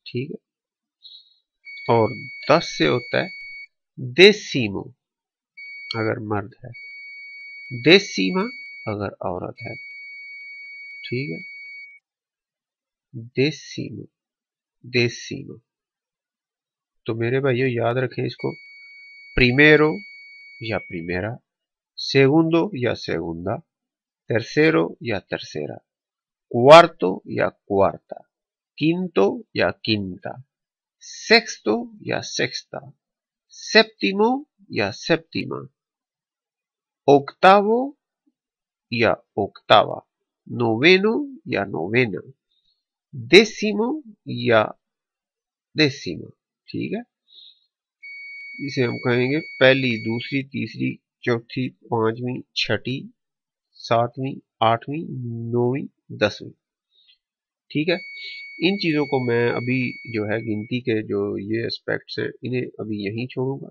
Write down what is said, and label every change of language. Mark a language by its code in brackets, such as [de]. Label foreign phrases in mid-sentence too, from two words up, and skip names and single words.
[hi] ठीक है, और 10 से होता है देसीमो अगर मर्द है, देसीमा अगर औरत है। ठीक है, [es] décimo, décimo. [hi] तो मेरे भाइयों याद रखें इसको, प्रीमेरो या प्रीमेरा, [es] सेगुंदो या सेगुंदा, tercero या tercera, cuarto या cuarta, quinto या quinta, sexto या sexta, séptimo या séptima, octavo या octava, noveno या novena, décimo या décima। [hi] ठीक है, इसे हम कहेंगे पहली, दूसरी, तीसरी, चौथी, 5वीं, छठी, 7वीं, 8वीं, 9वीं, 10वीं। ठीक है, इन चीजों को मैं अभी जो है गिनती के जो ये एस्पेक्ट्स हैं इन्हें अभी यहीं छोड़ूंगा।